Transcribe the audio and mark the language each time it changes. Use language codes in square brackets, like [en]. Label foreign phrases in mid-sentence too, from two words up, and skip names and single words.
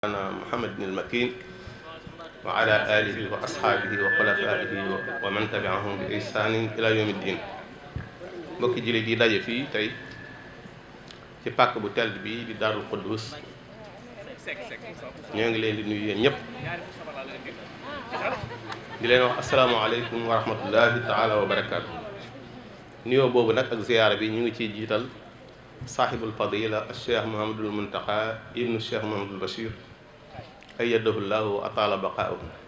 [ar] محمد المكين وعلى آله وأصحابه وخلفائه ومن تبعهم بإحسان إلى يوم الدين. [wo] mbokki jullit yi daje fii tey ci pàkk bu tedd bi di Daarul Quddus ñoo ngi leen di nuyu yéen ñëpp di leen wax [ar] السلام عليكم ورحمة الله تعالى وبركاته. [wo] nuyoo boobu nag ak ziyaara bi ñu ngi ciy jiital [ar] صاحب الفضيلة [wo] al cheikh Mouhamadul Muntaqa ibnu cheikh Mouhamadul Bachir [ar] أيده الله وأطال بقاءه.